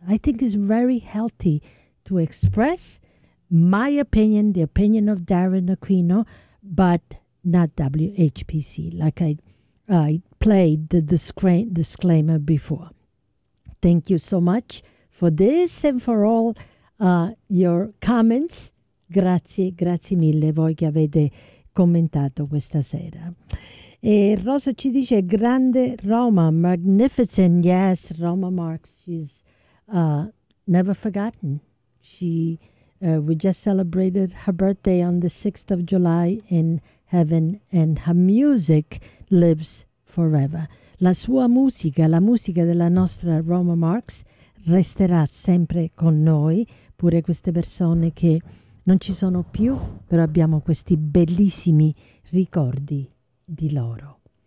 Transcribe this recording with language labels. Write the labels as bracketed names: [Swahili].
[English] I think it's very healthy to express my opinion, the opinion of Darren Aquino, but not WHPC, like I played the disclaimer before. Thank you so much for this and for all your comments. [Italian] Grazie, grazie mille voi che avete commentato questa sera. E Rosa ci dice, grande Roma, magnificent. [English] Yes, Roma Marx, she's never forgotten. We just celebrated her birthday on the 6th of July in heaven, and her music lives forever. [Italian] La sua musica, la musica della nostra Roma Marx, resterà sempre con noi, pure queste persone che non ci sono più, però abbiamo questi bellissimi ricordi di loro.